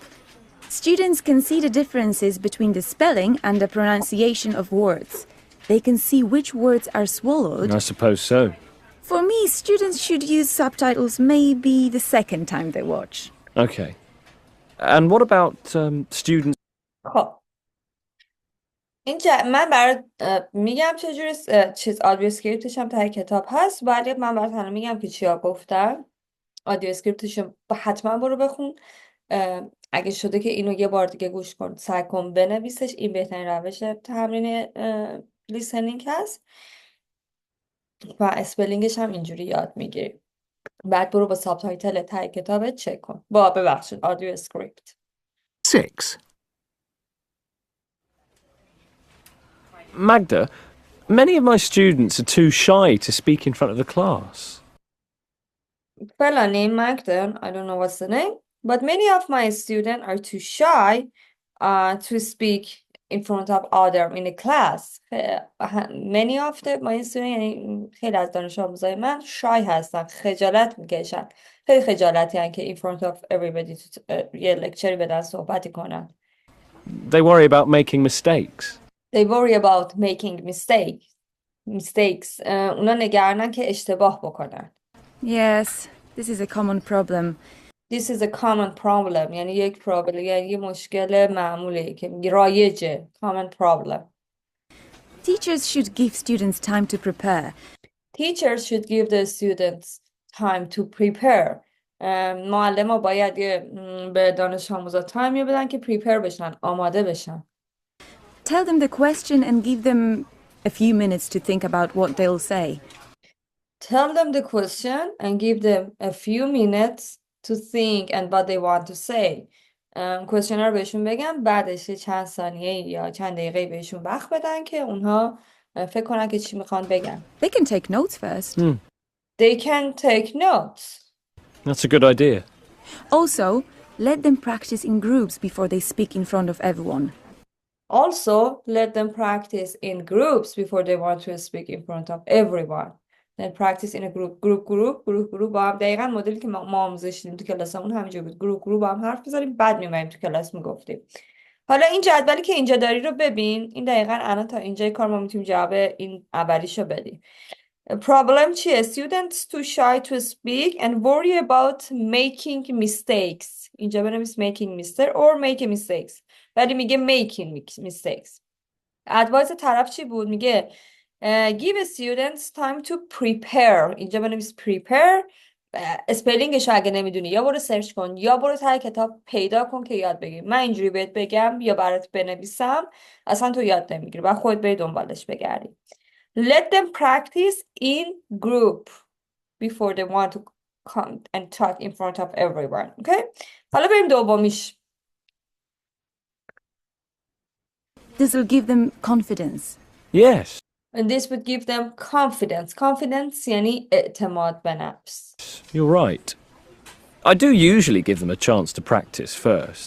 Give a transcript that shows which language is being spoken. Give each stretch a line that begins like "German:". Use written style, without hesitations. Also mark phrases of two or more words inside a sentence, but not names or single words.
English: Students can see the differences between the spelling and the pronunciation of words. They can see which words are swallowed. I suppose so. For me, students should use subtitles maybe the second time they watch. Okay. And what about students?
Persian: خب من برات میگم چجوری چیز
English: audio script
Persian: هم ته کتاب هست، ولی من برات الان میگم که چیا گفتم.
English: audio script
Persian: حتما برو بخون. اگه شده که اینو یه بار دیگه گوش کن، سعی کن بنویسش. این بهترین روش تمرین لیسنینگ هست و اسپلینگش هم اینجوری یاد میگیری. بعد برو با سابتایتل ته کتابت چک کن. ببخشید
English: audio script.
Persian: 6.
English: Magda, many of my students are too shy to speak in front of the class. Fella named Magda, I don't know what's the name, but many of my students are too shy to speak in front of other in a class. Many of my students
Persian: یعنی خیلی از دانش آموزای من shy هستن، خجالت میکشن. خیلی خجالتی هستن که
English: in front of everybody
Persian: یه لکچری بدن صحبتی کنن.
English: They worry about making mistakes. They worry about making mistakes.
Persian: اونا نگرانن که اشتباه بکنن.
English: Yes, this is a common problem. This is a common problem.
Persian: یعنی یک problem، یعنی یه مشکل معمولی که رایجه.
English: Common problem. Teachers should give students time to prepare. Teachers should give the students time to prepare.
Persian: معلم‌ها باید به دانش آموزا تایم بدن که prepare بشن، آماده بشن.
English: Tell them the question and give them a few minutes to think about what they'll say. Tell them the question and give them a few minutes to think and what they want to say.
Persian: question رو بهشون بگم، بعدش چند ثانیه یا چند دقیقه بهشون وقت بدن که اونها فکر کنن که چی میخوان بگن.
English: They can take notes first. They can take notes. That's a good idea. Also, let them practice in groups before they speak in front of everyone. Also, let them practice in groups before they want to speak in front of everyone. Then practice in a group
Persian: با هم. دقیقاً مدلی که ما آموزش دیدیم تو کلاسمون همینجوری بود. گروپ با هم حرف بزنیم، بعد میمونیم تو کلاس میگفتیم. حالا این جدولی که اینجا داری رو ببین. این دقیقاً الان تا اینجای کار ما میتونیم جواب این اولیشو بدیم. Problem چیه؟
English: Students too shy to speak and worry about making mistakes.
Persian: اینجا بنویس
English: making mistake or making mistakes.
Persian: ولی میگه
English: making mistakes.
Persian: advice طرف چی بود؟ میگه
English: give students time to prepare.
Persian: اینجا بنویس prepare. اسپلینگش اگه نمیدونی یا برو سرچ کن یا برو ته کتاب پیدا کن که یاد بگیری. من اینجوری بهت بگم یا برات بنویسم اصلا تو یاد نمیگیری و خودت بری دنبالش بگردی.
English: Let them practice in group before they want to come and talk in front of everyone.
Persian: Okay? حالا بریم دومیش.
English: This will give them confidence. Yes. And this would give them confidence.
Persian: Confidence یعنی اعتماد به نفس.
English: You're right. I do usually give them a chance to practice first.